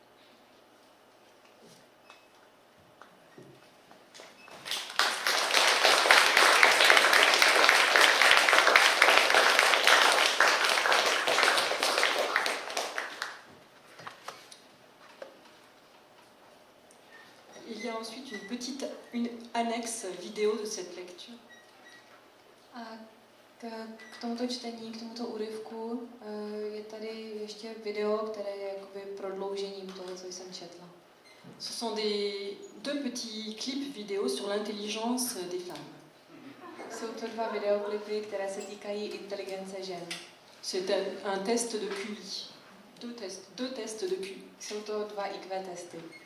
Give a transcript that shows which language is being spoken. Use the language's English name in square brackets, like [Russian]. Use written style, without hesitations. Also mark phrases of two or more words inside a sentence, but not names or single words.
[French] Il y a ensuite une annexe vidéo de cette lecture. [Czech] A k tomuto čtení, k tomuto úryvku je tady ještě video, které je jakoby prodloužením toho, co jsem četla. [French] Ce sont deux petits clips vidéo sur l'intelligence des femmes. [Czech] Jsou to dva videoklipy, které se týkají inteligence žen. [French] C'est un test de QI. Deux tests de QI. [Czech] Jsou to dva IQ testy.